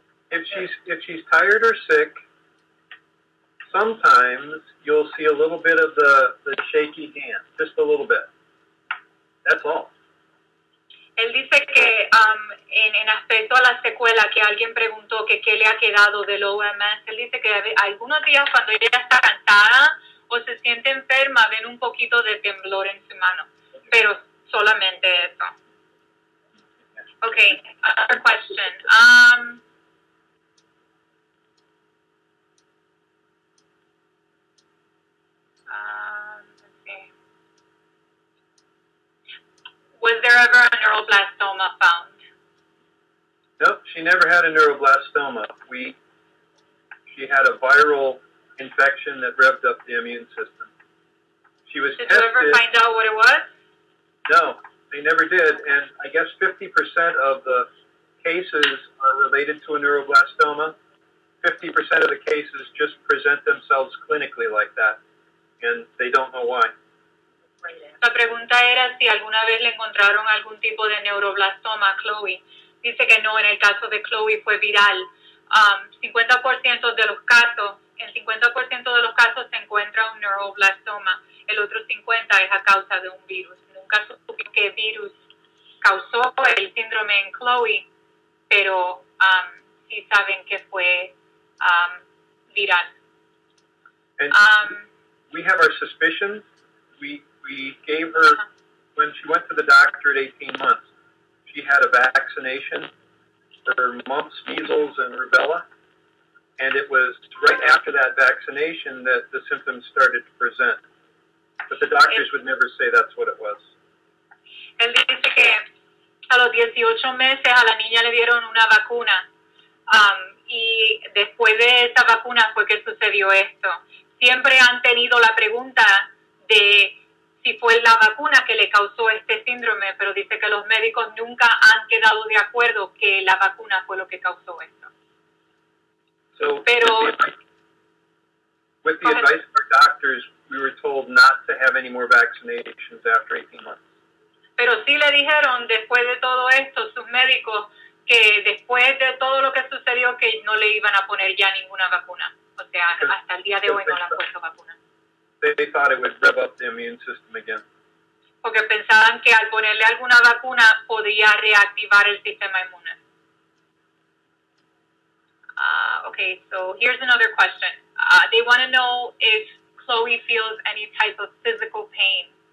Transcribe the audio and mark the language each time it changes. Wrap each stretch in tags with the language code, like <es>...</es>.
<en>If she's tired or sick, sometimes you'll see a little bit of the shaky hand, just a little bit. That's all.</en> <es>Él dice que en aspecto a la secuela, que alguien preguntó que qué le ha quedado del OMS, él dice que algunos días cuando ella está cansada o se siente enferma, ven un poquito de temblor en su mano, pero solamente eso.</es> <en>Okay, other question. Let's see. Was there ever a neuroblastoma found? Nope, she never had a neuroblastoma. She had a viral infection that revved up the immune system. She was Did tested. you ever find out what it was? No, they never did. And I guess 50% of the cases are related to a neuroblastoma. 50% of the cases just present themselves clinically like that, and they don't know why.</en> <es>La pregunta era si alguna vez le encontraron algún tipo de neuroblastoma a Chloe. Dice que no, en el caso de Chloe fue viral. 50% de los casos, en 50% de los casos se encuentra un neuroblastoma. El otro 50% es a causa de un virus. Nunca supe qué virus causó el síndrome en Chloe, pero sí saben que fue viral.</es> <en>And we have our suspicions. We gave her, when she went to the doctor at 18 months, she had a vaccination for mumps, measles, and rubella. And it was right after that vaccination that the symptoms started to present. But the doctors would never say that's what it was.</en> <es>Él dice que a los 18 meses a la niña le dieron una vacuna. Y después de esa vacuna fue que sucedió esto. Siempre han tenido la pregunta de si fue la vacuna que le causó este síndrome, pero dice que los médicos nunca han quedado de acuerdo que la vacuna fue lo que causó esto.</es> <en>So,</en> <es>Pero,</es> <en>with the advice of our doctors, we were told not to have any more vaccinations after 18 months.</en> <es>Pero sí le dijeron, después de todo esto, sus médicos, que después de todo lo que sucedió, que no le iban a poner ya ninguna vacuna. O sea, hasta el día de hoy no le han puesto vacuna.</es> <en>They thought it would rev up the immune system again.</en> <es>Porque pensaban que al ponerle alguna vacuna podía reactivar el sistema inmune.</es> <en>Okay, so here's another question. They want to know if Chloe feels any type of physical pain.</en>